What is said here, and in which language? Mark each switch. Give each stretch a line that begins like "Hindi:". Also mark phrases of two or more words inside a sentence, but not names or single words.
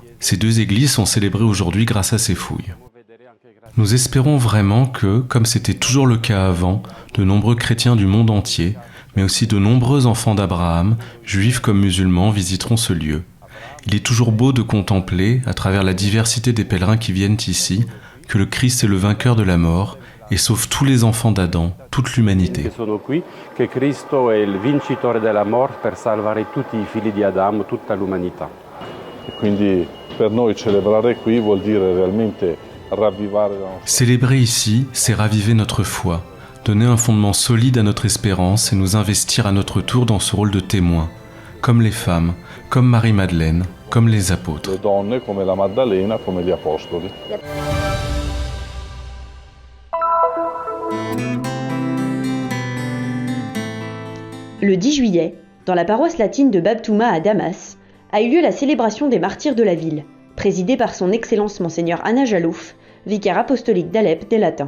French: Ces deux églises sont célébrées aujourd'hui grâce à ces fouilles. Nous espérons vraiment que, comme c'était toujours le cas avant, de nombreux chrétiens du monde entier, mais aussi de nombreux enfants d'Abraham, juifs comme musulmans, visiteront ce lieu. Il est toujours beau de contempler, à travers la diversité des pèlerins qui viennent ici, que le Christ est le vainqueur de la mort et sauve tous les enfants d'Adam, toute l'humanité.
Italian: Que Cristo è il vincitore della morte per salvare tutti i figli di Adamo, tutta l'umanità. E quindi per noi celebrare qui vuol dire realmente ravvivare la nostra...
French: Célébrer ici, c'est raviver notre foi, donner un fondement solide à notre espérance et nous investir à notre tour dans ce rôle de témoin, comme les femmes, comme Marie-Madeleine, comme les apôtres.
Italian: Le donne come la Maddalena, come gli apostoli.
French: Le 10 juillet, dans la paroisse latine de Bab Touma à Damas, a eu lieu la célébration des martyrs de la ville, présidée par son Excellence Monseigneur Anna Jalouf, vicaire apostolique d'Alep des Latins.